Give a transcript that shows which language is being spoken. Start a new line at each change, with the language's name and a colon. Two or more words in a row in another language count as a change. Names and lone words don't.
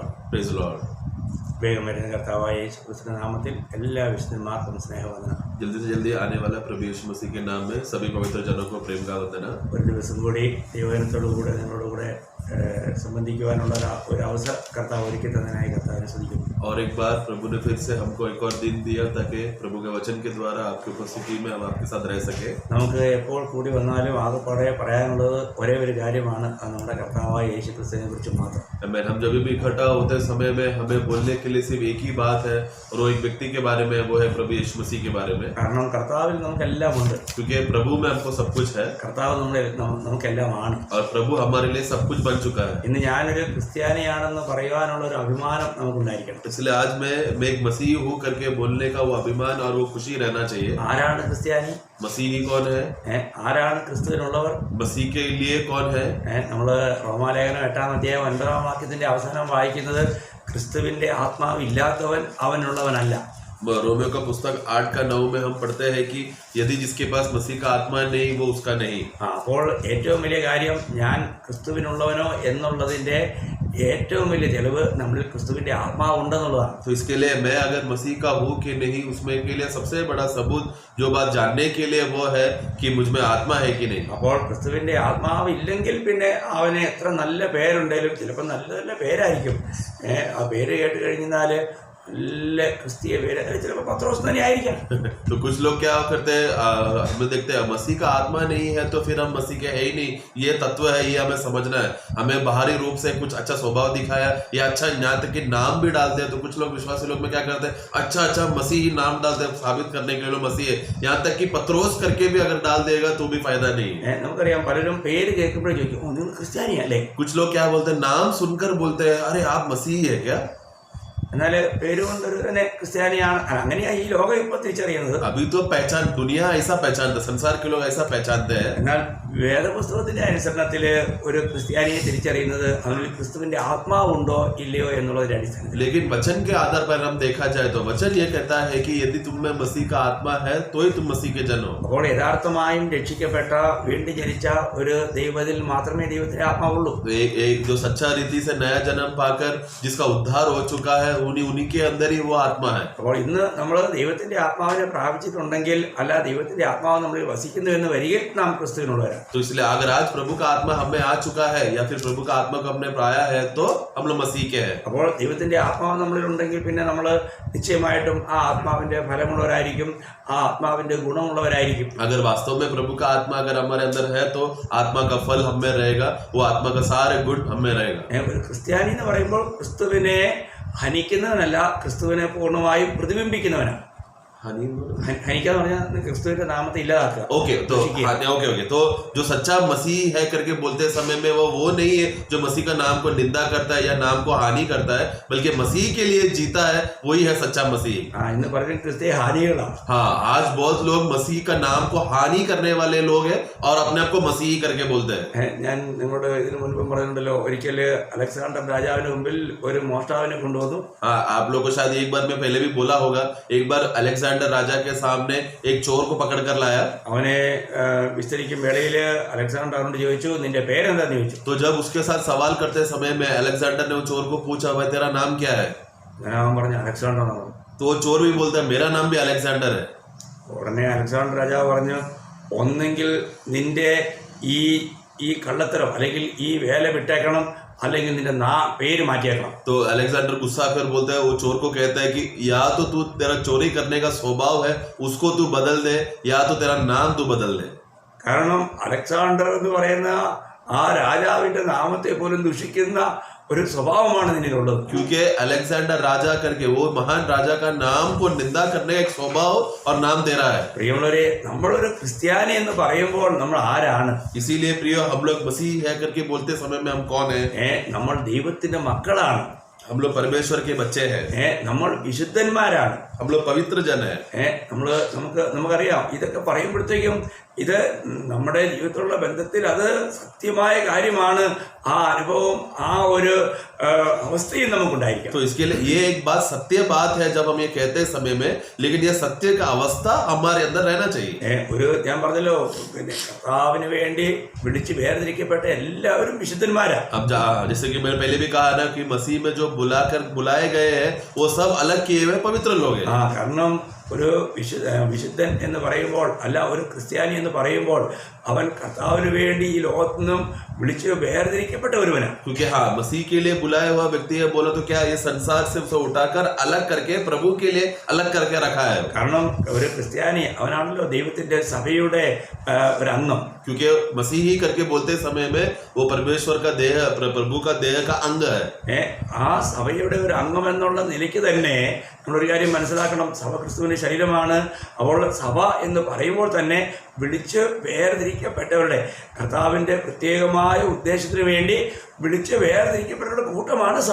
English: Praise the Lord.
Malayalam: വേഗം വരുന്ന കർത്താവായ യേശുക്രിസ്തുവിന്റെ നാമത്തിൽ എല്ലാ വിശുദ്ധന്മാർക്കും സ്നേഹവന്ദനം.
Hindi: जल्दी से जल्दी आने वाला प्रभु यीशु मसीह के नाम में सभी पवित्र जनों को प्रेम का वंदना.
Malayalam: ഒരു ദിവസം കൂടി ദൈവജനത്തോടുകൂടെ നിങ്ങളോടുകൂടെ സംബന്ധിക്കുവാനുള്ള ഒരു അവസരം കർത്താവ് ഒരുക്കി തന്നതിനായി കർത്താവിനെ സ്തുതിക്കുന്നു.
Hindi: और एक बार प्रभु ने फिर से हमको एक और दिन दिया ताकि प्रभु के वचन के द्वारा आपकी उपस्थिति में हम आपके साथ रह सके.
Malayalam: നമുക്ക് എപ്പോൾ കൂടി വന്നാലും ആകെപ്പാടെ പറയാനുള്ളത് ഒരേ ഒരു കാര്യമാണ്, അത് നമ്മുടെ കർത്താവായ യേശുക്രിസ്തുവിനെ കുറിച്ച് മാത്രം.
Hindi: हम जब भी इकट्ठा होते समय में हमें बोलने के लिए सिर्फ एक ही बात है और वो एक व्यक्ति के बारे में, वो है प्रभु यीशु मसीह के बारे में.
Malayalam: കാരണം കർത്താവിൽ നമുക്കെല്ലാം ഉണ്ട്.
Hindi: क्योंकि प्रभु में हमको सब कुछ है.
Malayalam: കർത്താവ് നമുക്കെല്ലാം ആണ്.
Hindi: और प्रभु हमारे लिए सब कुछ बन चुका है.
Malayalam: ഇന്ന് ഞാനൊരു ക്രിസ്ത്യാനിയാണെന്ന് പറയുവാനുള്ള ഒരു അഭിമാനം നമുക്കുണ്ടായിരിക്കണം.
Hindi: इसलिए आज मैं एक मसीही हूँ करके बोलने का वो अभिमान और वो खुशी रहना चाहिए.
Malayalam: ആരാണ് ക്രിസ്ത്യാനി?
Hindi: मसीही कौन है?
Malayalam: ആരാണ് ക്രിസ്തുവിനുള്ളവർ?
Hindi: मसीह के लिए कौन है?
Malayalam: നമ്മള് റോമാലേഖനം 8-9 അവസാനം വായിക്കുന്നത് ക്രിസ്തുവിന്റെ ആത്മാവ് ഇല്ലാത്തവൻ അവനുള്ളവനല്ല.
Hindi: रोमियो का पुस्तक 8-9 में हम पढ़ते हैं कि यदि जिसके पास मसीह का आत्मा नहीं वो उसका नहीं.
Malayalam: അപ്പോൾ ഏറ്റവും വലിയ കാര്യം ഞാൻ ക്രിസ്തുവിനുള്ളവനോ എന്നുള്ളതിന്റെ ഏറ്റവും വലിയ തെളിവ് നമ്മളിൽ ക്രിസ്തുവിന്റെ ആത്മാവ് ഉണ്ടെന്നുള്ളതാണ്.
Hindi: तो इसके लिए मैं अगर मसीह का हूँ कि नहीं, उसमें के लिए सबसे बड़ा सबूत जो बात जानने के लिए वो है कि मुझ में आत्मा है कि नहीं.
Malayalam: അപ്പോൾ ക്രിസ്തുവിന്റെ ആത്മാവ് ഇല്ലെങ്കിൽ പിന്നെ അവന് എത്ര നല്ല പേരുണ്ടെങ്കിലും ചിലപ്പോൾ നല്ല നല്ല പേരായിരിക്കും. ആ പേര് കേട്ട് കഴിഞ്ഞാൽ നല്ല ക്രിസ്തീയ പേര് ചിലപ്പോൾ പത്രോസ് തന്നെ ആയിരിക്കാം.
Hindi: तो कुछ लोग क्या करते हैं, हम देखते हैं मसीह का आत्मा नहीं है तो फिर हम मसीह के है ही नहीं. ये तत्व है, ये हमें समझना है. हमें बाहरी रूप से कुछ अच्छा स्वभाव दिखाया या अच्छा यहाँ तक कि नाम भी डालते हैं. तो कुछ लोग विश्वासी लोग में क्या करते हैं, अच्छा मसीही नाम डालते हैं साबित करने के लिए मसीह है. यहाँ तक कि पत्रोस करके भी अगर डाल देगा तो भी फायदा नहीं है.
Malayalam: നമുക്കറിയാം പലരും പേര് കേൾക്കുമ്പോഴേ ചോദിക്കും, നിങ്ങൾ ക്രിസ്ത്യാനിയല്ലേ?
Hindi: कुछ लोग क्या बोलते हैं, नाम सुनकर बोलते हैं अरे आप मसीही है क्या?
Malayalam: എന്നാൽ പേരുകൊണ്ട് തന്നെ ക്രിസ്ത്യാനിയാണ്, അങ്ങനെയാ ഈ ലോകം ഇപ്പൊ തിരിച്ചറിയുന്നത്.
Hindi: अभी तो पहचान दुनिया ऐसा पहचानता, संसार के लोग ऐसा पहचानते हैं.
Malayalam: എന്നാൽ വേദപുസ്തകത്തിന്റെ അനുസരണത്തില് ഒരു ക്രിസ്ത്യാനിയെ തിരിച്ചറിയുന്നത് അവനിൽ ക്രിസ്തുവിന്റെ ആത്മാവുണ്ടോ ഇല്ലയോ എന്നുള്ളതിന്റെ അടിസ്ഥാനത്തിൽ.
Hindi: लेकिन वचन के आधार पर हम देखा जाए तो वचन ये कहता है कि यदि तुम में मसीह का आत्मा है तो ही तुम मसीह के जन हो.
Malayalam: അപ്പോൾ യഥാർത്ഥമായും രക്ഷിക്കപ്പെട്ട വീണ്ടും ജനിച്ച ഒരു ദൈവത്തിൽ മാത്രമേ ദൈവത്തിന്റെ ആത്മാവുള്ളൂ.
Hindi: एक जो सच्चा रीति से नया जन्म पाकर जिसका उद्धार हो चुका है, उन्हीं के अंदर ही वो आत्मा है.
Malayalam: അപ്പോൾ इന്ന് നമ്മൾ ദൈവത്തിന്റെ ആത്മാവിനെ പ്രാപിച്ചിട്ടുണ്ടെങ്കിൽ, അല്ല ദൈവത്തിന്റെ ആത്മാവ് നമ്മളിൽ വസിക്കുന്നു എന്ന് വരികിൽ നാം ക്രിസ്തുവിനുള്ളവരാണ്.
Hindi: तो इसलिए अगर आज प्रभु का आत्मा हमें आ चुका है या फिर प्रभु का आत्मा को हमने पाया है तो हम लोग मसीह के हैं.
Malayalam: അപ്പോൾ ദൈവത്തിന്റെ ആത്മാവ് നമ്മളിൽ ഉണ്ടെങ്കിൽ പിന്നെ നമ്മൾ നിശ്ചയമായിട്ടും ആ ആത്മാവിന്റെ ഫലമുള്ളവരായിരിക്കും, ആ ആത്മാവിന്റെ ഗുണമുള്ളവരായിരിക്കും.
Hindi: अगर वास्तव में प्रभु का आत्मा अगर हमारे अंदर है तो आत्मा का फल हम में रहेगा, वो आत्मा का सारे गुण हम में रहेगा.
Malayalam: ഒരു ക്രിസ്ത്യാനി എന്ന് പറയുമ്പോൾ ക്രിസ്തുവിനെ ഹനിക്കുന്നവനല്ല, ക്രിസ്തുവിനെ പൂർണ്ണമായും പ്രതിബിംബിക്കുന്നവനാണ്. ഹനിക്കാന്ന് പറഞ്ഞാൽ ക്രിസ്തുവിന്റെ നാമത്തെ ഇല്ലാതാക്കുക.
Hindi: ओके तो जो सच्चा मसीह है करके बोलते समय में वो नहीं है जो मसीह का नाम को निंदा करता है या नाम को हानि करता है, बल्कि मसीह के लिए जीता है, वही है सच्चा मसीह.
Malayalam: ഇന്ന് പറഞ്ഞ ക്രിസ്തീയ ഹാനികളാണ്.
Hindi: हाँ, आज बहुत लोग मसीह का नाम को हानि करने वाले लोग हैं और अपने आप को मसीही करके बोलते हैं.
Malayalam: ഞാൻ നിങ്ങളോട് ഇതിനു മുൻപും പറഞ്ഞിട്ടുണ്ടല്ലോ, ഒരിക്കല് അലക്സാണ്ടർ രാജാവിന് മുമ്പിൽ ഒരു മോഷ്ടാവിനെ കൊണ്ടുവന്നു.
Hindi: हाँ, आप लोगों को शायद एक बार मैं पहले भी बोला होगा, एक बार अलेक्जेंडर राजा के सामने एक चोर को पकड़ कर लाया.
Malayalam: അവനെ വിസ്തരിക്കും വേളയില് അലക്സാണ്ടർ അവനോട് ചോദിച്ചു, നിന്റെ പേരെന്താന്ന് ചോദിച്ചു.
Hindi: तो जब उसके साथ सवाल करते समय में अलेक्जेंडर ने वो चोर को पूछा, भाई तेरा नाम क्या है?
Malayalam: അവൻ പറഞ്ഞു അലക്സാണ്ടർ എന്നാണ്.
Hindi: तो वो चोर भी बोलता है मेरा नाम भी अलेक्जेंडर है.
Malayalam: ഉടനെ അലക്സാണ്ടർ രാജാവ് പറഞ്ഞു, ഒന്നെങ്കിൽ നിന്റെ ഈ കള്ളത്തരം അല്ലെങ്കിൽ ഈ വേല വിട്ടേക്കണം, അല്ലെങ്കിൽ നിന്റെ പേര് മാറ്റിയേക്കണം.
Hindi: तो अलेक्जेंडर गुस्सा कर बोलता है, वो चोर को कहता है कि या तो तू तेरा चोरी करने का स्वभाव है उसको तू बदल दे, या तो तेरा नाम तू बदल दे.
Malayalam: കാരണം അലക്സാണ്ടർ എന്ന് പറയുന്ന ആ രാജാവിന്റെ നാമത്തെ പോലും ദുഷിക്കുന്ന ഒരു സ്വഭാവമാണ് നിന്നിലുള്ളത്.
Hindi: क्योंकि अलेक्जेंडर राजा करके वो महान राजा का नाम को निंदा करने का एक स्वभाव और नाम दे रहा है.
Malayalam: പ്രിയമുള്ളവരെ, നമ്മളൊരു ക്രിസ്ത്യാനി എന്ന് പറയുമ്പോൾ നമ്മൾ ആരാണ്?
Hindi: इसीलिए प्रिय हम लोग मसीह है करके बोलते समय में हम कौन है?
Malayalam: നമ്മൾ ദൈവത്തിന്റെ മക്കളാണ്.
Hindi: हम लोग परमेश्वर के बच्चे हैं.
Malayalam: നമ്മൾ വിശുദ്ധന്മാരാണ്.
Hindi: हम लोग पवित्र जन है.
Malayalam: നമുക്കറിയാം, ഇതൊക്കെ പറയുമ്പോഴത്തേക്കും ഇത് നമ്മുടെ ജീവിതത്തിലുള്ള ബന്ധത്തിൽ അത് സത്യമായ കാര്യമാണ്. ആ അനുഭവം, ആ ഒരു അവസ്ഥയും നമുക്കുണ്ടായിരിക്കും.
Hindi: तो इसके लिए ये एक बात सत्य बात है जब हम ये कहते हैं समय में, लेकिन ये सत्य का अवस्था हमारे अंदर रहना चाहिए.
Malayalam: ഒരു ഞാൻ പറഞ്ഞല്ലോ, പിന്നെ കർത്താവിന് വേണ്ടി വിളിച്ച് വേർതിരിക്കപ്പെട്ട എല്ലാവരും വിശുദ്ധന്മാരാ.
Hindi: अब जैसे कि मैंने पहले भी कहा ना कि मसीह में जो बुलाए गए हैं वो सब अलग किए हुए पवित्र लोग हैं.
Malayalam: കാരണം ഒരു വിശുദ്ധൻ എന്ന് പറയുമ്പോൾ, അല്ല ഒരു ക്രിസ്ത്യാനി എന്ന് പറയുമ്പോൾ, അവൻ കർത്താവിന് വേണ്ടി ഈ ലോകത്തു നിന്നും വിളിച്ച് വേർതിരിക്കപ്പെട്ട ഒരുവനാണ്.
Hindi: क्योंकि हाँ, मसीह के लिए बुलाया हुआ व्यक्ति है. बोलो तो क्या ये संसार से उसे उठाकर अलग करके प्रभु के लिए अलग करके रखा है.
Malayalam: കാരണം ഒരു ക്രിസ്ത്യാനി അവനാണല്ലോ ദൈവത്തിന്റെ സഭയുടെ ഒരു അംഗം.
Hindi: क्योंकि मसीह ही करके बोलते समय में वो परमेश्वर का देह, प्रभु का देह का अंग है.
Malayalam: ആ സഭയുടെ ഒരു അംഗം എന്നുള്ള നിലയ്ക്ക് തന്നെ നമ്മളൊരു കാര്യം മനസ്സിലാക്കണം. സഭ ക്രിസ്തുവിന്റെ ശരീരമാണ്. അപ്പോൾ സഭ എന്ന് പറയുമ്പോൾ തന്നെ വിളിച്ച് വേർതിരിക്കപ്പെട്ടവരുടെ, കർത്താവിന്റെ പ്രത്യേകമായ ഉദ്ദേശത്തിന് വേണ്ടി വിളിച്ച് വേർതിരിക്കപ്പെട്ടവരുടെ കൂട്ടമാണ് സഭ.